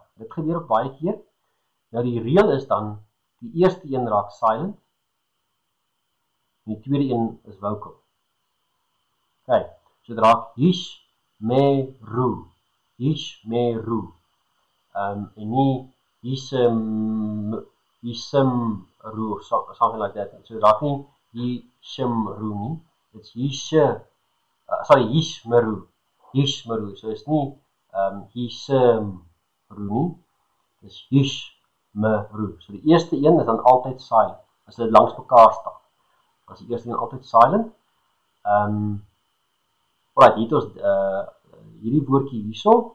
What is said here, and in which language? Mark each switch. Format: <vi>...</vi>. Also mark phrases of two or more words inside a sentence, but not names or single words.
<af>Dit gebeur ook baie keer. Nou die reël is dan die eerste een raak silent en die tweede een is vocal. Okay, so dit raak Yishmeru. Yishmeru. En nie Yishmeru</af> <en>or something like that.</en> <af>So dit raak nie Yishmeru nie.</af> <en>It's Yishmeru.</en> <af>Yishmeru.</af> <en>So it's</en> <af>nie Yishmeru nie.</af> <en>It's Yishmeru.</en> <af>So die eerste een is dan altyd silent. As dit langs mekaar staan. As die eerste een altyd silent. Alright, hier het ons hierdie woordjie hierso.</af>